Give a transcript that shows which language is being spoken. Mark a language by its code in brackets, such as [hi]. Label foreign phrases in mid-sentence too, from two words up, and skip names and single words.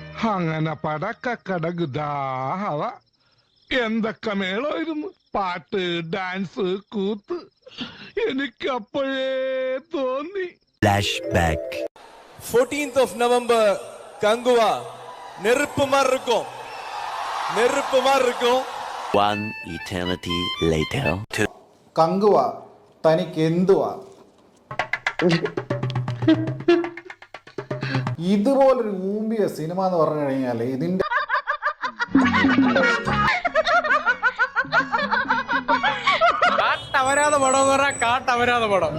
[ml] അങ്ങനെ പടക്കടകുദാഹവ എന്തൊക്കെ മേളമായിരുന്നു. പാട്ട്, ഡാൻസ്, കൂത്ത്. എനിക്കപ്പോഴേ തോന്നി. [en] flash back. 14th of November [ta] கங்குவா நெருப்பு மாதிரி இருக்கும். [en] One eternity later. [ml] കങ്കുവ തനിക്ക് എന്തുവാ? ഇതുപോലൊരു ഊമ്പിയ സിനിമ എന്ന് പറഞ്ഞു കഴിഞ്ഞാൽ ഇതിന്റെ കാട്ടവരാത പടം എന്ന് പറഞ്ഞാൽ കാട്ടവരാത പടം.